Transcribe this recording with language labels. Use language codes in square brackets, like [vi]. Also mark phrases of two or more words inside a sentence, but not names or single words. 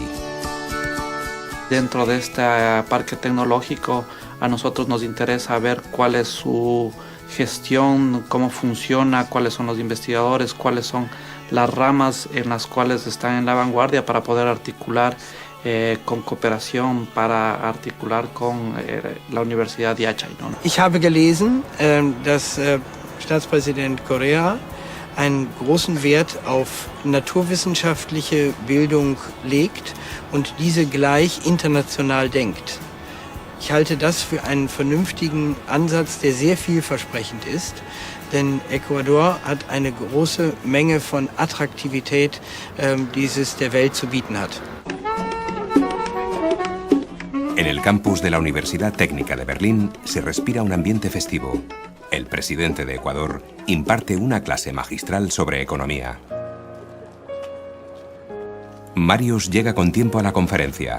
[es] Dentro de este parque tecnológico a nosotros nos interesa ver cuál es su gestión, cómo funciona, cuáles son los investigadores, cuáles son las ramas en las cuales están en la vanguardia para poder articular con cooperación, para articular con la Universidad de Yachai, ¿no? [de] Ich habe gelesen, dass Staatspräsident Correa einen großen Wert auf naturwissenschaftliche Bildung legt und diese gleich international denkt. Ich halte das für einen vernünftigen Ansatz, der sehr vielversprechend ist, denn Ecuador hat eine große Menge von Attraktivität, die es der Welt zu bieten hat. [es] En el campus de la Universidad Técnica de Berlín se respira un ambiente festivo. El presidente de Ecuador imparte una clase magistral sobre economía. Marius llega con tiempo a la conferencia.